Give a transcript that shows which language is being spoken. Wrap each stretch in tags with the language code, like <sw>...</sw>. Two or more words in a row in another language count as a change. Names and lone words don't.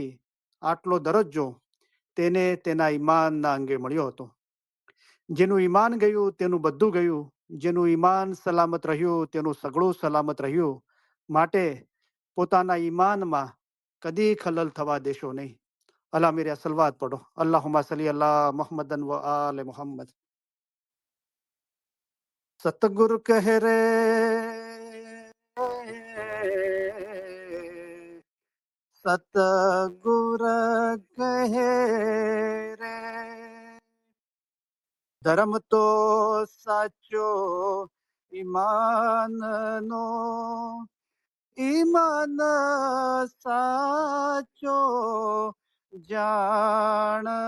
<gu>આટલો દરજ્જો તેને તેના ઈમાનના અંગે મળ્યો હતો. જેનું ઈમાન ગયું તેનું બધું ગયું. જેનું ઈમાન સલામત રહ્યું તેનું સગળું સલામત રહ્યું. માટે પોતાના ઈમાનમાં કદી ખલલ થવા દેશો નહીં.</gu> <ur>اللہ میرے صلوات پڑھو.</ur> <ar>اللهم صل على محمد وآل محمد.</ar> <gu>સતગુરુ કહે રે સતગુર કહે રે, ધર્મ તો સાચો ઈમાનનો, ઈમાન સાચો જાણ.</gu>